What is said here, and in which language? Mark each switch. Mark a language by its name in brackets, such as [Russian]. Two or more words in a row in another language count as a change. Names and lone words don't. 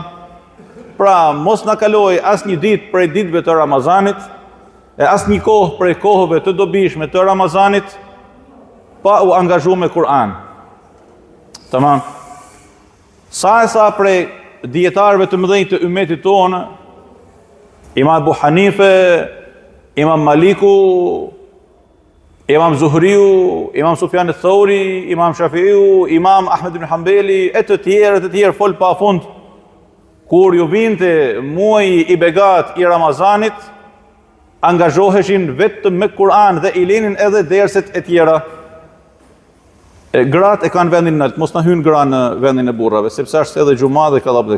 [Albanian] Pra mos na kaloj asnjë ditë prej ditëve të Ramazanit, e asnjë kohë prej kohëve të dobishme të Ramazanit pa u angazhuar me Kur'an. Tamam. Sa prej dietarëve të mëdhenj të ummetit tonë, Imam Abu Hanife, Imam Maliku, Imam Zuhriu, Imam Sufjan al-Thauri, Imam Shafiu, Imam Ahmed ibn Hanbali, e të tjerë fol pa fund, kur ju vinte muaji i begat i Ramazanit, angazhoheshin vetëm me Kur'an dhe i lenin edhe derset e tjera. Gratë e kanë vendin nalt, mos na hyn gra në vendin e burrave, sepse është edhe xhuma dhe kallabdek.